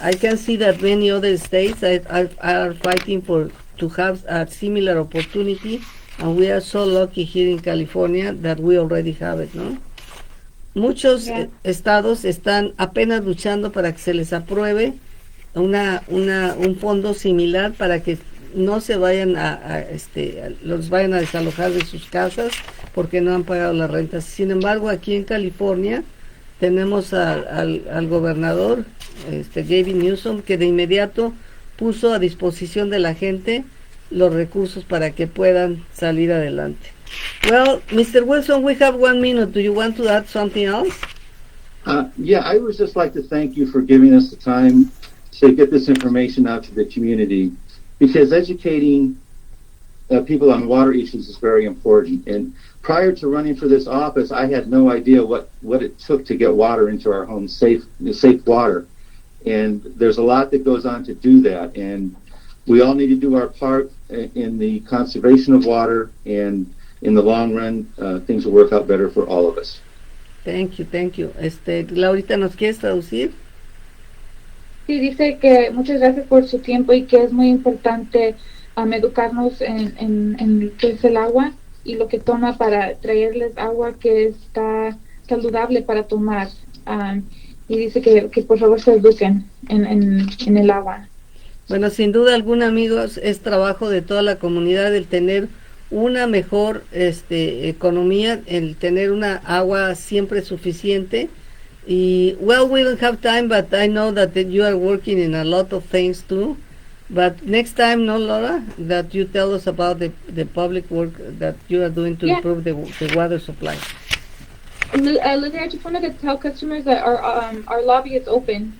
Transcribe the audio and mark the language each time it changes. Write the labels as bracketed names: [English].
[English] I can see that many other states are fighting to have a similar opportunity, and we are so lucky here in California that we already have it, ¿no? [Spanish] Muchos estados están apenas luchando para que se les apruebe un fondo similar para que no se vayan los vayan a desalojar de sus casas porque no han pagado las rentas. Sin embargo, aquí en California tenemos al gobernador Gavin Newsom, que de inmediato puso a disposición de la gente los recursos para que puedan salir adelante. [English] Well, Mr. Wilson, we have 1 minute. Do you want to add something else? Yeah, I would just like to thank you for giving us the time to get this information out to the community, because educating people on water issues is very important. And prior to running for this office, I had no idea what it took to get water into our homes, safe water. And there's a lot that goes on to do that. And we all need to do our part in the conservation of water, and in the long run, things will work out better for all of us. Thank you. [Spanish] Laurita, ¿nos quieres traducir? Sí, dice que muchas gracias por su tiempo y que es muy importante educarnos en qué es el agua y lo que toma para traerles agua que está saludable para tomar. Y dice que por favor se eduquen en el agua. Bueno, sin duda alguna, amigos, es trabajo de toda la comunidad el tener una mejor economía, el tener una agua siempre suficiente. [English] Well, we don't have time, but I know that you are working in a lot of things too. But next time, no, Laura, that you tell us about the public work that you are doing to improve the water supply. Lilia, I just wanted to tell customers that our lobby is open.